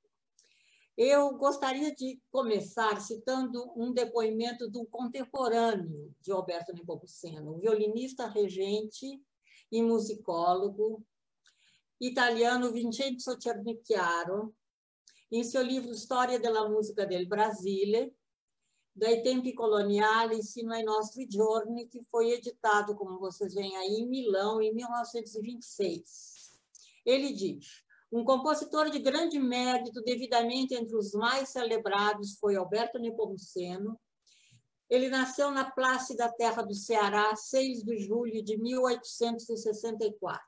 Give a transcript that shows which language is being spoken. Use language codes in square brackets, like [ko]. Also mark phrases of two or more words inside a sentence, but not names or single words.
[pt] Eu gostaria de começar citando um depoimento do contemporâneo de Alberto Nepomuceno, violinista regente e musicólogo italiano Vincenzo Cernicchiaro, em seu livro Storia della musica del Brasile, dai tempi coloniali sino ai nostri giorni, que foi editado, como vocês veem aí, em Milão, em 1926. Ele diz: um compositor de grande mérito, devidamente entre os mais celebrados, foi Alberto Nepomuceno. Ele nasceu na plácida terra do Ceará, 6 de julho de 1864.